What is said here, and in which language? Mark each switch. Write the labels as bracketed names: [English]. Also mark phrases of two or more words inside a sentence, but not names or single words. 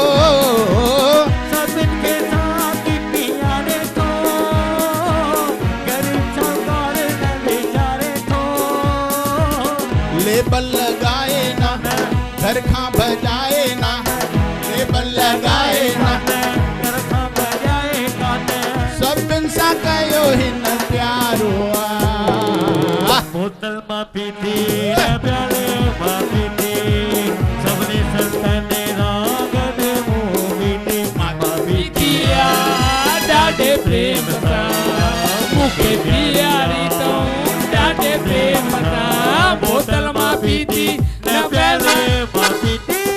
[Sindhi] सभिन के साथ पियारे तो, गरीब शाहूकार न विचारे तो, लेबल लगाए ना घर खां बजाए ना, लेबल लगाए ना घर खां बजाए कान, सभिन सां कयो हिन प्यारो आ। बोतल मां पीती न प्याले मां पीती, सभिनी संतनि रागन मूं पीती, मां पीती ॾाढे प्रेम सां, मूंखे प्यारी अथऊं ॾाढे प्रेम सां। बोतल मां पीती न प्याले मां पीती।